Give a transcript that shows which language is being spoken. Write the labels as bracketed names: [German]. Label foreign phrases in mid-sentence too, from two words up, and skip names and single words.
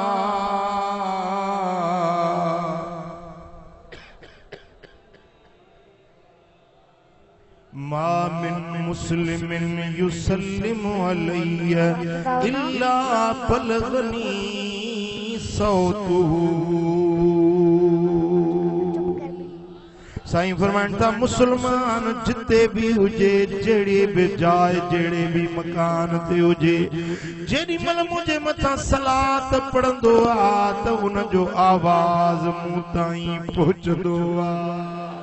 [Arabic] ما من مسلم يسلم علي إلا بلغني صوته. [Sindhi] साईं फरमाइनि था मुसलमान जिते भी हुजे, जहिड़ी भी जाइ, जहिड़े भी मकान ते हुजे, जेॾी महिल मुंहिंजे मथां सलात पढ़ंदो आ त उन जो आवाज़ मूं ताईं पहुचंदो आ।